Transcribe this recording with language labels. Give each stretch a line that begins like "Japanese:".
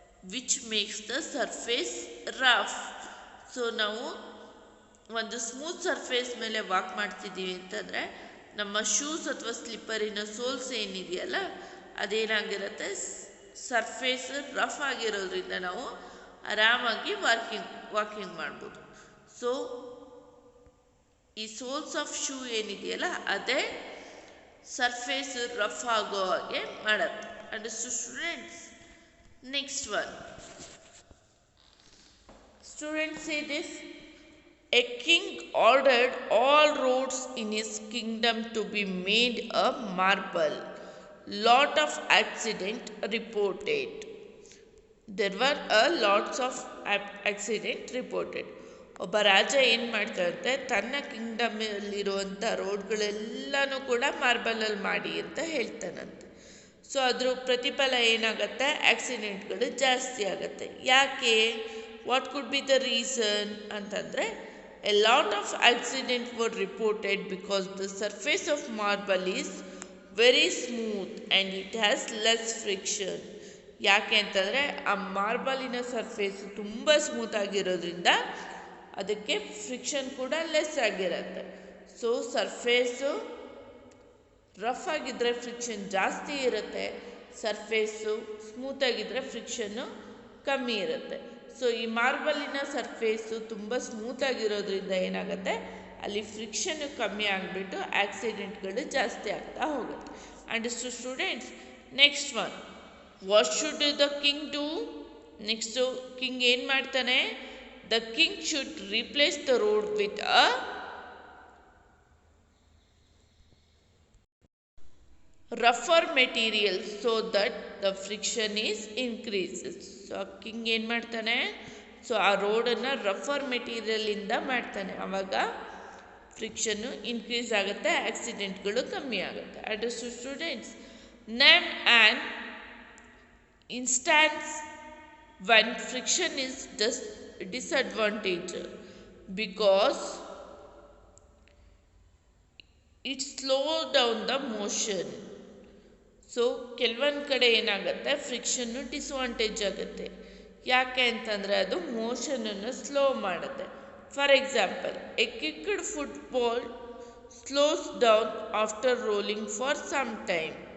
English: Which makes the surface rough.
Kannada: So ನಾವು ಒಂದು smooth surface ಮೇಲೆ ವಾಕ್ ಮಾಡ್ತಿದ್ದೀವಿ ಅಂತಂದರೆ ನಮ್ಮ ಶೂಸ್ ಅಥವಾ ಸ್ಲಿಪ್ಪರಿನ ಸೋಲ್ಸ್ ಏನಿದೆಯಲ್ಲ ಅದೇನಾಗಿರುತ್ತೆ, ಸರ್ಫೇಸ್ ರಫ್ ಆಗಿರೋದ್ರಿಂದ ನಾವು ಆರಾಮಾಗಿ ವಾಕಿಂಗ್ ಮಾಡ್ಬೋದು. ಸೊ ಈ ಸೋಲ್ಸ್ ಆಫ್ ಶೂ ಏನಿದೆಯಲ್ಲ ಅದೇ ಸರ್ಫೇಸ್ ರಫ್ ಆಗೋ ಹಾಗೆ ಮಾಡುತ್ತೆ.
English: Understood students? Next one, students say this: a king ordered all roads in his kingdom to be made of marble. Lot of accident reported. There were a lots of accident reported.
Kannada: ಒಬ್ಬ ರಾಜ ಏನು ಮಾಡ್ತಾರಂತೆ, ತನ್ನ ಕಿಂಗ್ಡಮಲ್ಲಿರುವಂಥ ರೋಡ್ಗಳೆಲ್ಲನೂ ಕೂಡ ಮಾರ್ಬಲಲ್ಲಿ ಮಾಡಿ ಅಂತ ಹೇಳ್ತಾನಂತೆ. So ಅದ್ರ ಪ್ರತಿಫಲ ಏನಾಗುತ್ತೆ, ಆಕ್ಸಿಡೆಂಟ್ಗಳು ಜಾಸ್ತಿ ಆಗುತ್ತೆ. ಯಾಕೆ?
English: What could be the reason ಅಂತಂದರೆ, a lot of accidents were reported because the surface of marble is very smooth and it has less friction.
Kannada: ಯಾಕೆ ಅಂತಂದರೆ ಆ ಮಾರ್ಬಲಿನ ಸರ್ಫೇಸ್ ತುಂಬ ಸ್ಮೂತ್ ಆಗಿರೋದ್ರಿಂದ ಅದಕ್ಕೆ ಫ್ರಿಕ್ಷನ್ ಕೂಡ ಲೆಸ್ ಆಗಿರುತ್ತೆ. ಸೊ ಸರ್ಫೇಸು ರಫ್ ಆಗಿದ್ದರೆ ಫ್ರಿಕ್ಷನ್ ಜಾಸ್ತಿ ಇರುತ್ತೆ, ಸರ್ಫೇಸು ಸ್ಮೂತಾಗಿದ್ದರೆ ಫ್ರಿಕ್ಷನ್ನು ಕಮ್ಮಿ ಇರುತ್ತೆ. ಸೊ ಈ ಮಾರ್ಬಲಿನ ಸರ್ಫೇಸು ತುಂಬ ಸ್ಮೂತಾಗಿರೋದ್ರಿಂದ ಏನಾಗುತ್ತೆ, ಅಲ್ಲಿ ಫ್ರಿಕ್ಷನ್ನು ಕಮ್ಮಿ ಆಗಿಬಿಟ್ಟು ಆಕ್ಸಿಡೆಂಟ್ಗಳು ಜಾಸ್ತಿ ಆಗ್ತಾ ಹೋಗುತ್ತೆ.
English: Understood students? Next one, what should the king do?
Kannada: Next king ಏನು ಮಾಡ್ತಾನೆ,
English: The king should replace the road with a ರಫರ್ material so that the friction is increases.
Kannada: So ಆ ಕಿಂಗ್ ಏನು ಮಾಡ್ತಾನೆ, ಸೊ ಆ ರೋಡನ್ನು ರಫರ್ ಮೆಟೀರಿಯಲಿಂದ ಮಾಡ್ತಾನೆ, ಆವಾಗ ಫ್ರಿಕ್ಷನ್ನು ಇನ್ಕ್ರೀಸ್ ಆಗುತ್ತೆ, ಆಕ್ಸಿಡೆಂಟ್ಗಳು ಕಮ್ಮಿ ಆಗುತ್ತೆ.
English: Understood students? Name and instance when friction is disadvantage because it slows down the motion.
Kannada: So ಕೆಲವೊಂದು ಕಡೆ ಏನಾಗುತ್ತೆ, ಫ್ರಿಕ್ಷನ್ನು ಡಿಸ್ಅಡ್ವಾಂಟೇಜ್ ಆಗುತ್ತೆ. ಯಾಕೆ ಅಂತಂದರೆ ಅದು ಮೋಷನನ್ನು ಸ್ಲೋ ಮಾಡುತ್ತೆ.
English: For example, a kicked football slows down after rolling for some time.